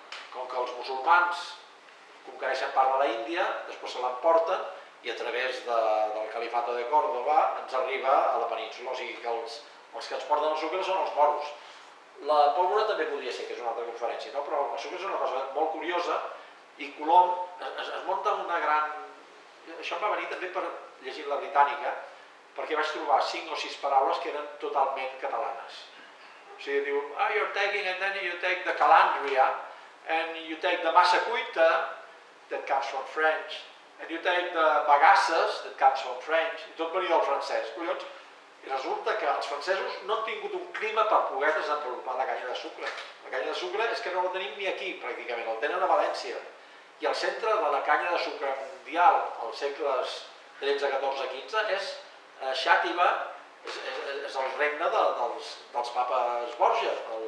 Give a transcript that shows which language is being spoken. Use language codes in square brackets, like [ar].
[ca] Com que els musulmans conquereixen part de l'Índia, després se l'emporten i a través del califato de Còrdova ens arriba a la península. O sigui que els que ens porten el sucre són els moros. La pólvora també podria ser, que és una altra conferència, no? Però això és una cosa molt curiosa i Colom es munta una gran... Això em va venir també per llegir la britànica, perquè vaig trobar 5 o 6 paraules que eren totalment catalanes. O sigui, diu, [en] you're taking, and then you take the calandria, and you take the massa cuita, that comes from French, and you take the bagasses, that comes from French, [ca] i tot venia del francès, collons. I resulta que els francesos no han tingut un clima per poder desenvolupar la canya de sucre. La canya de sucre és que no la tenim ni aquí, pràcticament, el tenen a València. I el centre de la canya de sucre mundial, als segles XIII, XIV, XV, és Xàtiva, és el regne dels papes Borges.